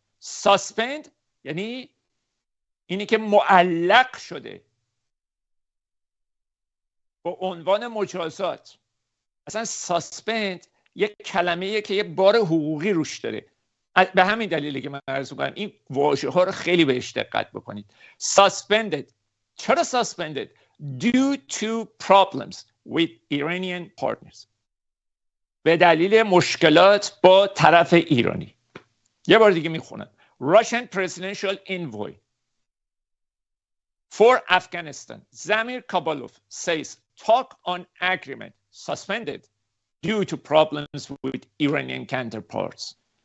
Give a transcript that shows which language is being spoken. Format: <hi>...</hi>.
<fa>ساسپند یعنی اینی که معلق شده با عنوان مجازات. اصلا ساسپند یک کلمه‌ایه که یه بار حقوقی روش داره. به همین دلیله که من عرض می‌کنم این واژه ها رو خیلی بهش دقت بکنید.</fa> <en>suspended. چرا suspended؟ due to problems with Iranian partners.</en> <fa>به دلیل مشکلات با طرف ایرانی. یه بار دیگه میخونم.</fa> <en>Russian presidential envoy for Afghanistan, Zamir Kabulov, says talk on agreement suspended due to problems with Iranian counterparts.</en>